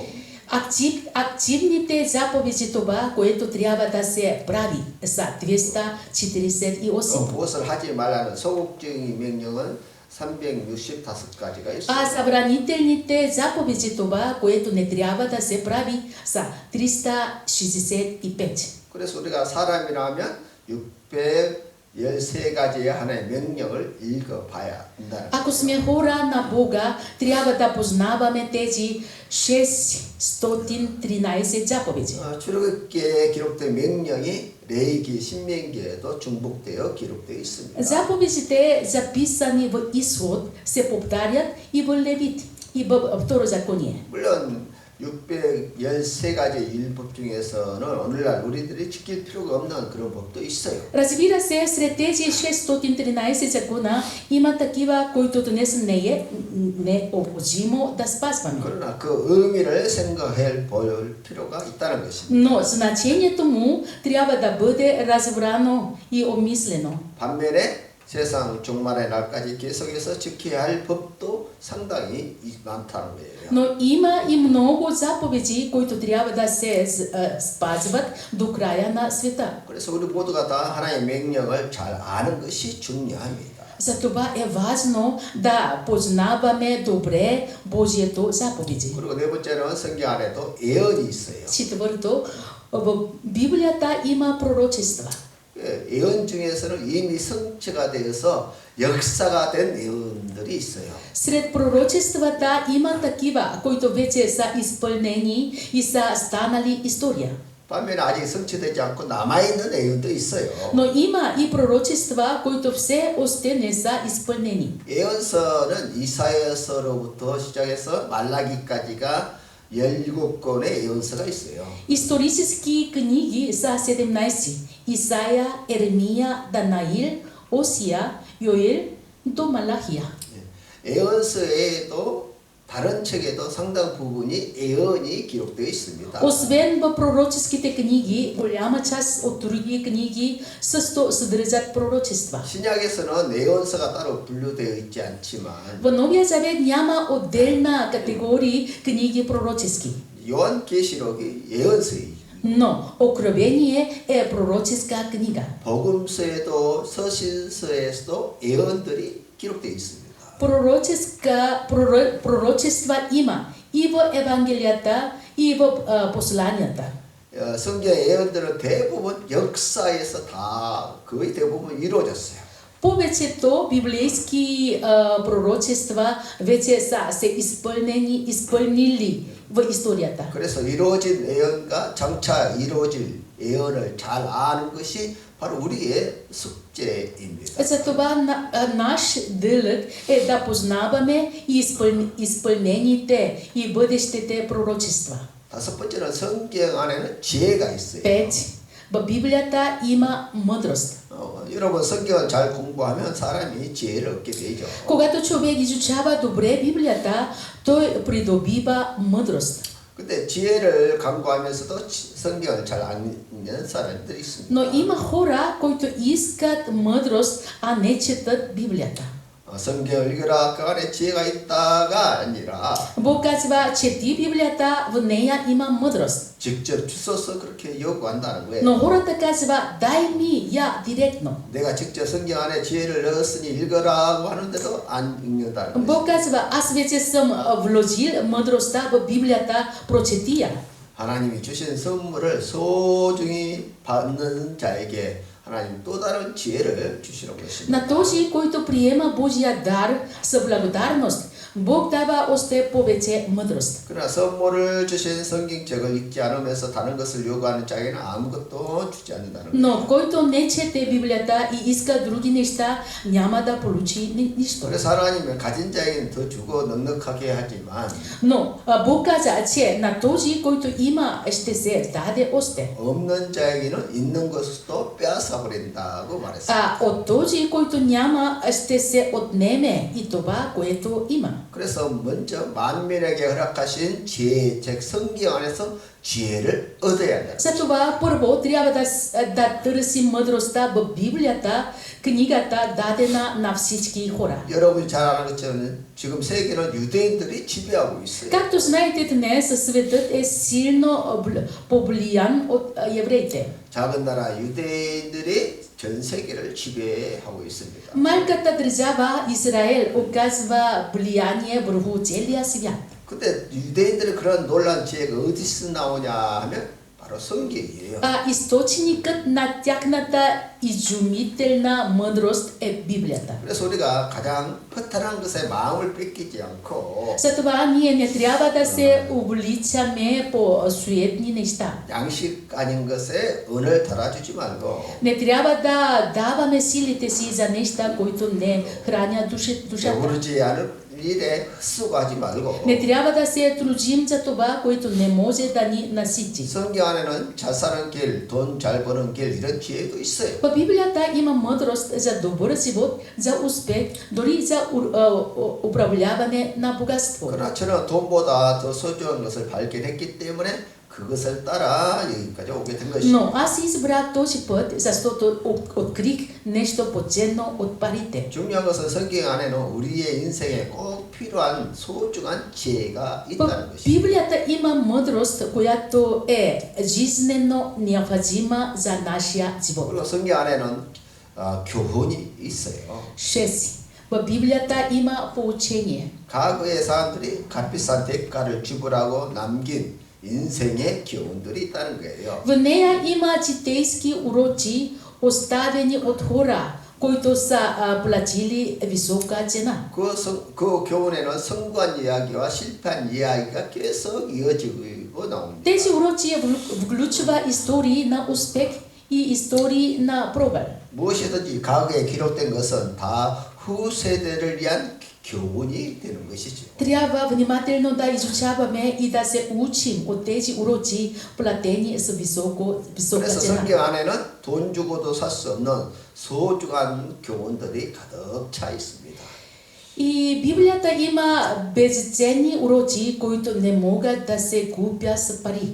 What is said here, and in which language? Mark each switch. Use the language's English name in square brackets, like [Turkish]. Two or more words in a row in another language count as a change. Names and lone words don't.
[Bulgarian] Активните заповеди, това, което трябва да се прави, са 248. [Korean] 무엇을 하지 말라는 소극적인 명령은 365가지가 있어요. [Bulgarian] А забранителните заповеди, това, което не трябва да се прави, са 365. [Korean] 그래서 우리가 사람이라면 613가지의 하나의 명령을 읽어봐야 한다는 [Bulgarian] Ако сме хора на Бога, трябва да познаваме тези 613 заповеди. [Korean] 출애굽기에 기록된 명령이 레위기, 신명기에도 중복되어 기록되어 있습니다. [Bulgarian] Заповедите, записани в Изход, се повтарят и в Левит, и в Второзаконие. [Korean] 물론 613가지 율법 중에서는 오늘날 우리들이 지킬 필요가 없는 그런 법도 있어요. [Bulgarian] Разбира се, сред тези 613 закона има такива, които днес не е необходимо да спазваме. [Korean] 그러나 그 의미를 생각해 볼 필요가 있다는 것입니다. [Bulgarian] Но значението му трябва да бъде разбрано и обмислено. [Korean] 반면에 세상 종말의 날까지 계속해서 지켜야 할 법도 상당히 많다는 거예요. [Bulgarian] Но има и много заповеди, които трябва да се спазват до края на света. [Korean] 그래서 우리 모두가 다 하나님의 명령을 잘 아는 것이 중요합니다. [Bulgarian] Затова е важно да познаваме добре Божието заповеди. [Korean] 그리고 네 번째는 성경 안에도 예언이 있어요. [Bulgarian] Четвърто, в Библията има пророчества. [Korean] 예언 중에서는 이미 성취가 되어서 역사가 된 예언들이 있어요. [Bulgarian] Сред пророчествата има такива, които вече са изпълнени и са станали история. [Korean] 반면에 아직 성취되지 않고 남아있는 예언도 있어요. [Bulgarian] Но има и пророчества, които все още не са изпълнени. [Korean] 예언서는 이사야서로부터 시작해서 말라기까지가 17권의 예언서가 있어요. [Bulgarian] Исторически книги са 17. Исаия, Еремия, Данаил, Осия, Йоел до Малахия. [Korean] 예언서에도 다른 책에도 상당 부분이 예언이 기록되어 있습니다. [Bulgarian] Освен в пророческите книги, голяма част от други книги също съдържат пророчества. [Korean] 신약에서는 예언서가 따로 분류되어 있지 않지만 [Bulgarian] В Новия Завет няма отделна категория книги пророчески. [Korean] 요한계시록이 예언서예요. [Bulgarian] Но Откровение е пророческа книга. [Korean] 복음서에도 서신서에서도 예언들이 기록되어 있습니다. [Bulgarian] Пророчества има и в Евангелията, и в посланията. [Korean] 성경의 예언들은 대부분 역사에서 다 거의 대부분 이루어졌어요. [Bulgarian] Повечето библейски пророчества вече са се изпълнили в историята. [Korean] 그래서 이루어진 예언과 장차 이루어질 예언을 잘 아는 것이 바로 우리의 숙제입니다. [Bulgarian] Затова наш дълг е да познаваме и изпълнените и бъдещите пророчества. [Korean] 다섯 번째는 성경 안에는 지혜가 있어요. [Bulgarian] 5. В Библията има мъдрост. [Korean] 여러분 성경을 잘 공부하면 사람이 지혜를 얻게 되죠. [Bulgarian] Когато човек изучава добре Библията, той придобива мъдрост. [Korean] 근데 지혜를 강구하면서도 성경을 잘 안 읽는 사람들이 있습니다. [Bulgarian] Но има хора, които искат мъдрост, а не четат Библията. [Korean] 성경을 읽으라 그 안에 지혜가 있다가 아니라 [Bulgarian] Бог казва, чети Библията, в нея има мъдрост. [Korean] 직접 주소서 그렇게 요구한다는 거예요. [Bulgarian] Но хората казва, дай ми я директно. [Korean] 내가 직접 성경 안에 지혜를 넣었으니 읽으라고 하는데도 안 읽는다는 거예요. [Bulgarian] Бог казва, аз вече съм вложил мъдростта в Библията, прочети я. [Korean] 하나님이 주신 선물을 소중히 받는 자에게 하나님 또 다른 지혜를 주시는 것입니다. [Bulgarian] На този, който приема Божия дар с благодарност, Бог дава още повече мъдрост. [Korean] 그러나 선물을 주신 성경책을 읽지 않으면서 다른 것을 요구하는 자에게는 아무것도 주지 않는다는 거예요. [Bulgarian] Но който не чете Библията и иска други неща, няма да получи нищо. [Korean] 그래서 하나님은 가진 자에게는 더 주고 넉넉하게 하지만 [Bulgarian] Но Бог каза, че на този, който има, ще се даде още. [Korean] 없는 자에게는 있는 것도 빼앗아 버린다고 말했어요. [Bulgarian] А от този, който няма, ще се отнеме и това, което има. [Korean] 그래서 먼저 만민에게 허락하신 지혜, 즉 성경 안에서 지혜를 얻어야 한다. [Bulgarian] Затова първо трябва да търсим мъдростта в Библията, книгата дадена на всички хора. [Korean] 여러분이 잘 아는 것처럼 지금 세계는 유대인들이 지배하고 있어요. [Bulgarian] Както знаете, днес светът е силно повлиян от евреите. [Korean] 작은 나라 유대인들이 전 세계를 지배하고 있습니다. [Bulgarian] Малката държава Израел оказва влияние върху целия свят. [Korean] 근데 유대인들의 그런 놀라운 지혜가 어디서 나오냐 하면 바로 성경이에요. [Bulgarian] А източникът на тяхната изумителна мъдрост е Библията. [Korean] 그래서 우리가 가장 허탈한 것에 마음을 뺏기지 않고 [Bulgarian] Затова ние не трябва да се увличаме по суетни неща. [Korean] 양식 아닌 것에 은을 달아주지 말고 [Bulgarian] Не трябва да даваме силите си за неща, които не хранят душата. [Korean] 배부르지 않을 일에 헛수고하지 말고 [Bulgarian] Не трябва да се трудим за това, което не може да ни насити. [Korean] 성경 안에는 잘 사는 길, 돈 잘 버는 길 이런 지혜도 있어요. [Bulgarian] В Библията има мъдрост за добър живот, за успех, дори за управляване на богатство. [Korean] 그러나 저는 돈보다 더 소중한 것을 발견했기 때문에 그것을 따라 여기까지 오게 된 것이죠. [Bulgarian] Но аз избрах този път, защото открих нещо по-ценно от парите. [Korean] 중요한 것은 성경 안에는 우리의 인생에 꼭 필요한 소중한 지혜가 [Bulgarian] В [Korean] 있다는 것이죠. [Bulgarian] Библията има мъдрост, която е жизнено необходима за нашия живот. [Korean] 그리고 성경 안에는 교훈이 있어요. [Bulgarian] 6. В Библията има поучение. [Korean] 과거의 사람들이 값비싼 대가를 지불하고 남긴 인생의 교훈들이 있다는 거예요. [Bulgarian] В нея има житейски уроци, оставени от хора, които са платили висока цена. [Korean] 그 교훈에는 성공한 이야기와 실패한 이야기가 계속 이어지고 나옵니다. [Bulgarian] Тези уроци включва истории на успех и истории на провал. [Korean] 무엇이든지 과거에 기록된 것은 다 후세대를 위한 교훈이 되는 것이죠. [Bulgarian] Трябва внимателно да изучаваме и да се учим от тези уроци, платени с висока [Korean] 그래서 [Bulgarian] цена. [Korean] 성경 안에는 돈 주고도 살 수 없는 소중한 교훈들이 가득 차 있습니다. [Bulgarian] И Библията има безценни уроци, които не могат да се купят с пари.